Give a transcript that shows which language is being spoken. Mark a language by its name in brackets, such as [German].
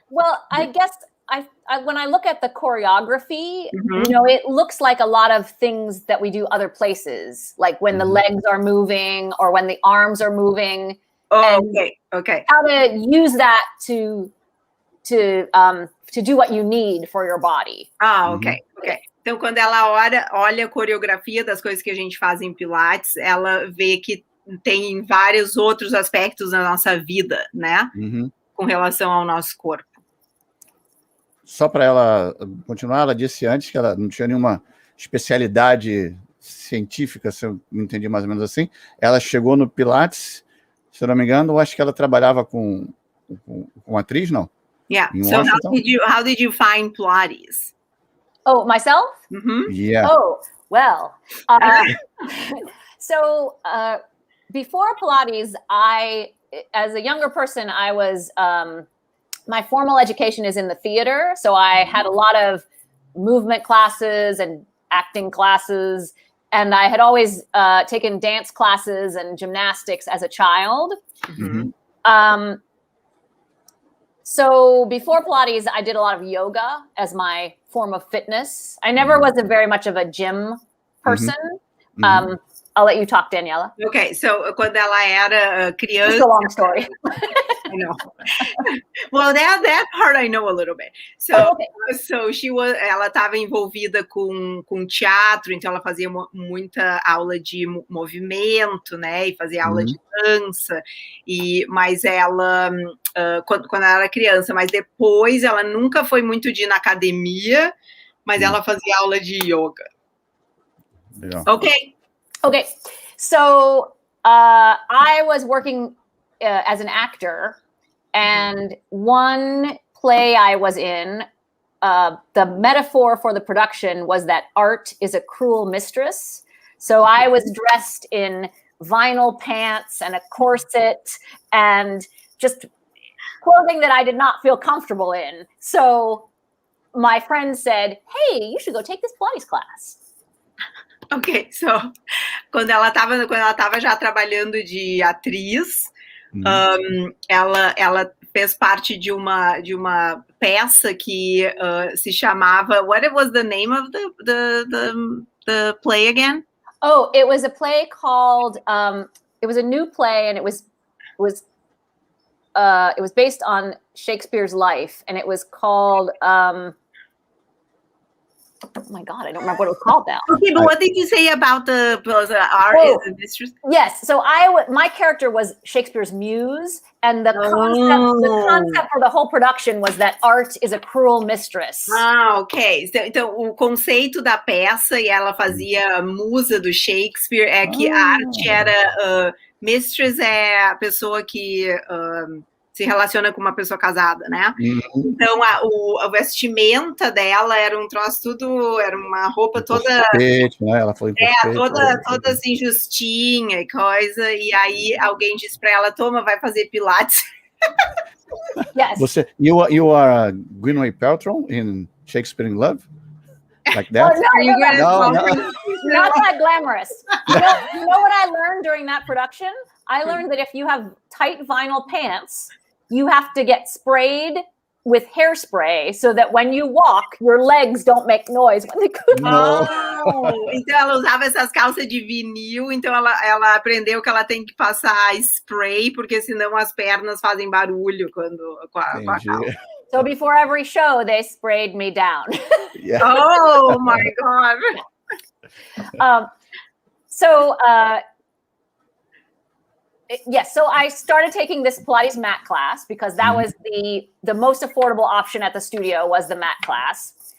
[English] Well, I guess I when I look at the choreography, it looks like a lot of things that we do other places, like when the legs are moving or when the arms are moving. Oh, okay. How to use that to do what you need for your body. Ok. [Portuguese] Então, quando ela olha a coreografia das coisas que a gente faz em Pilates, ela vê que tem vários outros aspectos da nossa vida, né? Com relação ao nosso corpo. Só para ela continuar, ela disse antes que ela não tinha nenhuma especialidade científica, se eu não entendi mais ou menos assim. Ela chegou no Pilates, se eu não me engano, eu acho que ela trabalhava com atriz, não? [English] Yeah. So how did you find Pilates? Oh, myself? Yeah. Oh, well. So before Pilates, as a younger person, I was, my formal education is in the theater. So I had a lot of movement classes and acting classes. And I had always taken dance classes and gymnastics as a child. So before Pilates, I did a lot of yoga as my form of fitness. I never was very much of a gym person. I'll let you talk, Daniela. [Portuguese] Okay, so quando ela era criança... [English] It's a long story. I know. Well, that part I know a little bit. [Portuguese] So, ela estava envolvida com teatro, então ela fazia muita aula de movimento, né? E fazia aula de dança. Mas ela, quando ela era criança, mas depois ela nunca foi muito de ir na academia, mas ela fazia aula de yoga. [English] Yeah. Okay, so I was working as an actor, and one play I was in, the metaphor for the production was that art is a cruel mistress. So I was dressed in vinyl pants and a corset and just clothing that I did not feel comfortable in. So my friend said, hey, you should go take this Pilates class. [Portuguese] Ok, so quando ela estava já trabalhando de atriz, ela fez parte de uma peça que se chamava. [English] What was the name of the play again? Oh, it was a play called. It was a new play, and it was based on Shakespeare's life, and it was called. oh my God, I don't remember what it was called now. Okay, but what did you say about the art is the mistress? Yes, so my character was Shakespeare's muse, and the concept for the whole production was that art is a cruel mistress. Ah, ok. [Portuguese] Então, o conceito da peça, e ela fazia musa do Shakespeare, é que a arte era... mistress é a pessoa que se relaciona com uma pessoa casada, né? Então, a vestimenta dela era um troço tudo... Era uma roupa toda... Tapete, né? Ela foi toda assim, justinha e coisa. E aí, alguém disse pra ela, toma, vai fazer pilates. [English] Yes. You are Gwyneth Paltrow in Shakespeare in Love? Like that? No. Not that glamorous. You know what I learned during that production? I learned that if you have tight vinyl pants, you have to get sprayed with hairspray so that when you walk, your legs don't make noise when they go. [Portuguese] Então ela usava essas calças de vinil, então ela aprendeu que ela tem que passar spray, porque senão as pernas fazem barulho com a calça. [English] So before every show, they sprayed me down. Yeah. Oh my God. So I started taking this Pilates mat class because that was the most affordable option at the studio was the mat class.